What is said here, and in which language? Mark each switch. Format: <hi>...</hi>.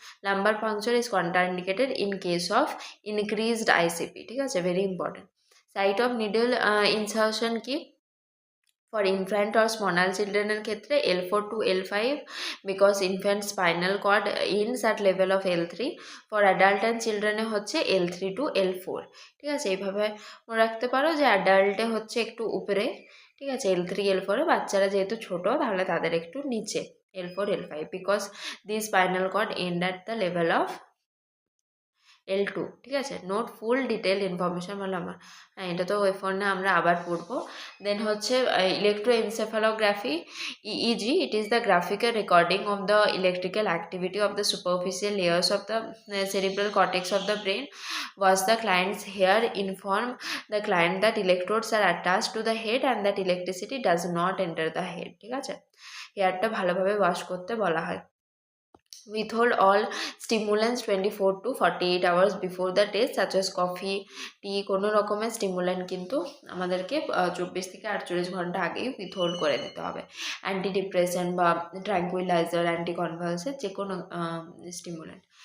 <en>Lumbar puncture is contraindicated in case of increased ICP,</en> <bn>ঠিক আছে,</bn> <en>very important. Site of needle insertion কি, for infant or small children এর ক্ষেত্রে L4 to L5 because infant spinal cord ends at level of L3. for adult and children এ হচ্ছে L3 to L4,</en> <bn>ঠিক আছে। এইভাবে মনে রাখতে পারো যে অ্যাডাল্টে হচ্ছে একটু উপরে, ঠিক আছে, L3 L4, বাচ্চারা যেহেতু ছোট তাহলে তাদের একটু নিচে L4 L5</bn> <en>because the spinal cord end at the level of L2,</en> <bn>ঠিক আছে। নোট ফুল ডিটেল ইনফরমেশন বললাম, হ্যাঁ এটা তো ওই ফোনে আমরা আবার পড়বো।</bn> <en>Then হচ্ছে electroencephalography, EEG, it is the graphical recording of the electrical activity of the superficial layers of the cerebral cortex of the brain. Was the client's hair inform the client that electrodes are attached to the head and that electricity does not enter the head,</en> <bn>ঠিক আছে। হেয়ারটা ভালোভাবে wash করতে বলা হয়।</bn> <en>Withhold all stimulants 24 to 48 hours before the test such as coffee, tea,</en> <bn>কোনো রকমের stimulant কিন্তু আমাদেরকে 24 থেকে 48 ঘন্টা আগেই উইথহোল্ড করে দিতে হবে।</bn> <en>Antidepressant বা tranquilliser, anticonvulsant, যে কোনো স্টিমুল্যান্ট।</en>